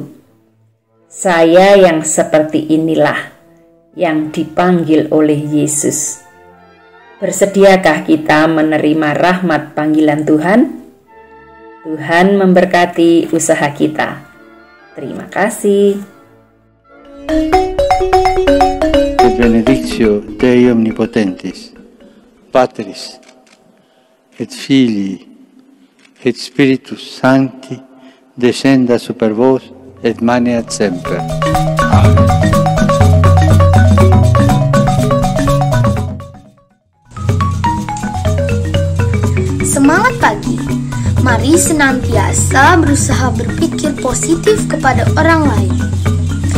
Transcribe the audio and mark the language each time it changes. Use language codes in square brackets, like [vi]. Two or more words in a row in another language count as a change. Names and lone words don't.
[id] Saya yang seperti inilah yang dipanggil oleh Yesus. Bersediakah kita menerima rahmat panggilan Tuhan? Tuhan memberkati usaha kita. Terima kasih. [la] Benedictio Dei Omnipotentis, Patris, et Filii, et Spiritus Sancti, descenda super vos, et maneat semper. Amen. [id] Semangat pagi. Mari senantiasa berusaha berpikir positif kepada orang lain.